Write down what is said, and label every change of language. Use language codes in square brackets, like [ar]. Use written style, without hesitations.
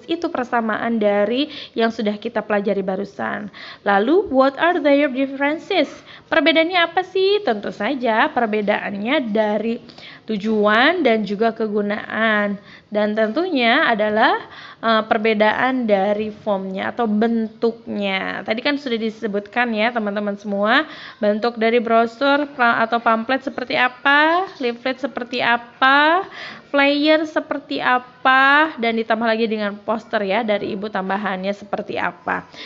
[id] Itu persamaan dari yang sudah kita pelajari barusan. [en] Lalu, what are their differences? [id] Perbedaannya apa sih? Tentu saja perbedaannya dari tujuan dan juga kegunaan, dan tentunya adalah perbedaan dari formnya atau bentuknya. Tadi kan sudah disebutkan ya teman-teman semua, bentuk dari brosur atau pamflet seperti apa, leaflet seperti apa, flyer seperti apa, dan ditambah lagi dengan poster ya dari ibu tambahannya seperti apa.